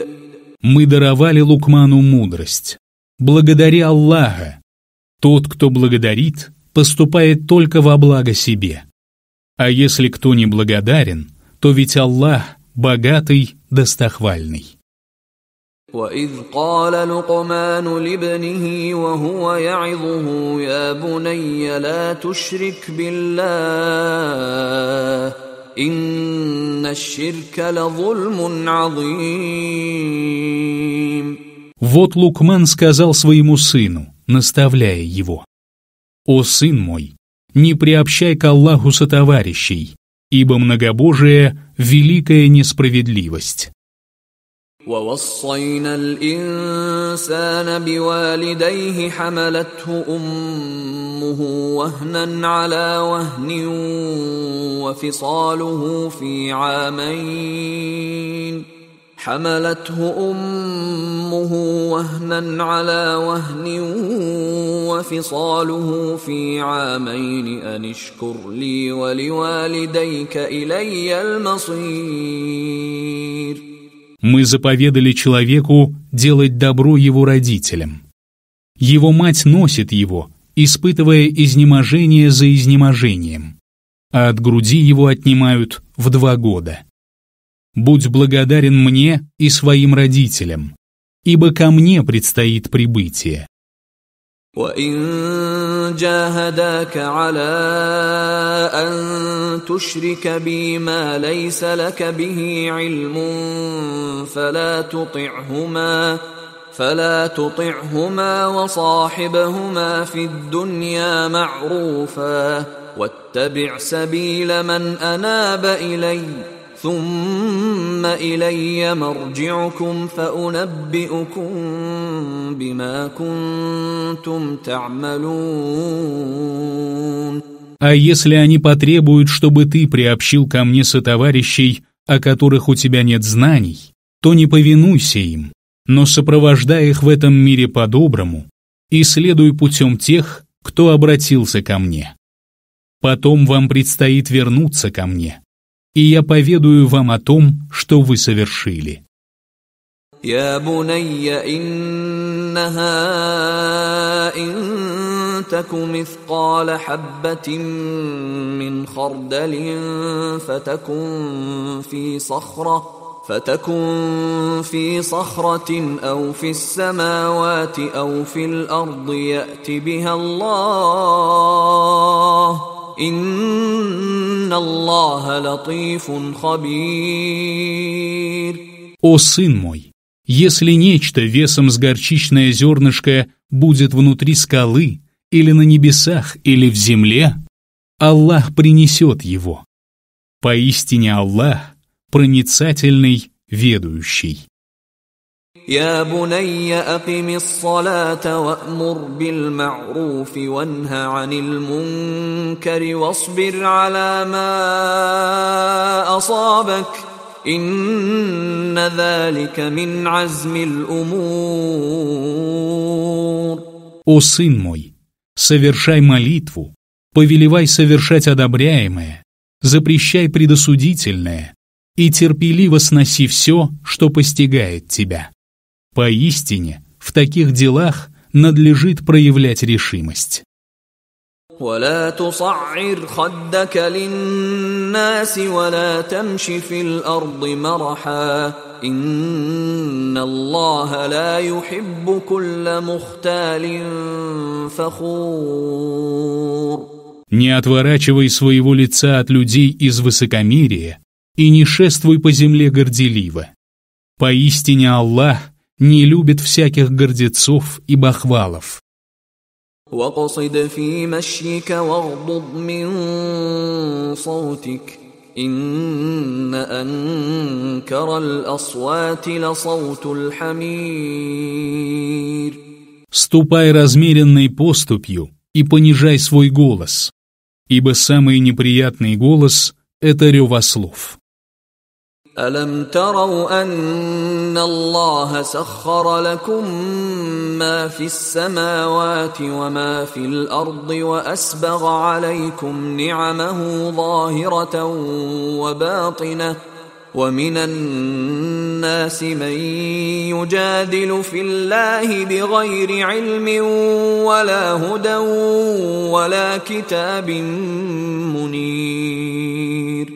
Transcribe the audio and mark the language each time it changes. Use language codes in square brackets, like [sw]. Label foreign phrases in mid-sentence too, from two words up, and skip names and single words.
[ru] Мы даровали Лукману мудрость. Благодари Аллаха. Тот, кто благодарит, поступает только во благо себе. А если кто не благодарен, то ведь Аллах богатый, достохвальный. [ar] وَإِذْ قَالَ لُقْمَانُ لِابْنِهِ وَهُوَ يَعِظُهُ يَا بُنَيَّ لَا تُشْرِكْ بِاللَّهِ إِنَّ الشِّرْكَ لَظُلْمٌ عَظِيمٌ. [ru] Вот Лукман сказал своему сыну, наставляя его: «О сын мой, не приобщай к Аллаху сотоварищей, ибо многобожие — великая несправедливость». [ar] وَوَصَّيْنَا الْإِنسَانَ بِوَالِدَيْهِ حَمَلَتْهُ أُمُّهُ وَهْنًا عَلَى وَهْنٍ وَفِصَالُهُ في عامين أن اشكر لي ولوالديك إلي المصير. [ru] Мы заповедали человеку делать добро его родителям. Его мать носит его, испытывая изнеможение за изнеможением, а от груди его отнимают в 2 года. Будь благодарен мне и своим родителям, ибо ко мне предстоит прибытие. [ar] وَإِن جَاهَدَاكَ عَلَىٰ أَن تُشْرِكَ بِي مَا لَيْسَ لَكَ بِهِ عِلْمٌ فَلَا تُطِعْهُمَا وَصَاحِبْهُمَا فِي الدُّنْيَا مَعْرُوفًا وَاتَّبِعْ سَبِيلَ مَنْ أَنَابَ إِلَيَّ ثُمَّ إِلَيَّ مَرْجِعُكُمْ فَأُنَبِّئُكُم بِمَا كُنتُمْ تَعْمَلُونَ. [ru] А если они потребуют, чтобы ты приобщил ко мне сотоварищей, о которых у тебя нет знаний, то не повинуйся им, но сопровождай их в этом мире по-доброму и следуй путем тех, кто обратился ко мне. Потом вам предстоит вернуться ко мне, и я поведаю вам о том, что вы совершили. [ar] يا بني إنها إن تك مثقال حبة من خردل فتكن في صخرة أو في السماوات أو في الأرض يأت بها الله إن الله لطيف خبير. [ru] О сын мой, если нечто весом с горчичное зернышко будет внутри скалы, или на небесах, или в земле, Аллах принесет его. Поистине Аллах проницательный, ведущий. [ar] يا بني أقم الصلاة وأمر بالمعروف وانه عن المنكر واصبر على ما أصابك إن ذلك من عزم الأمور. [ru] О сын мой, совершай молитву, повелевай совершать одобряемое, запрещай предосудительное и терпеливо сноси все, что постигает тебя. Поистине, в таких делах надлежит проявлять решимость. [ar] ولا تصعر خدك للناس ولا تمش في الأرض مرحا إن الله لا يحب كل مختال فخور. [ru] Не отворачивай своего лица от людей из высокомерия и не шествуй по земле горделиво. Поистине Аллах не любит всяких гордецов и бахвалов. [ar] وَاقْصِدْ فِي مَشْيِكَ وَاغْضُضْ مِنْ صَوْتِكَ إِنَّ أَنْكَرَ الْأَصْوَاتِ لَصَوْتُ الْحَمِيرِ. [ru] Ступай размеренной поступью и понижай свой голос, ибо самый неприятный голос — это рев ослов. [ar] أَلَمْ تَرَوْا أَنَّ اللَّهَ سَخَّرَ لَكُم مَّا فِي السَّمَاوَاتِ وَمَا فِي الْأَرْضِ وَأَسْبَغَ عَلَيْكُمْ نِعَمَهُ ظَاهِرَةً ومن الناس من يجادل في الله بغير علم ولا هدى ولا كتاب منير.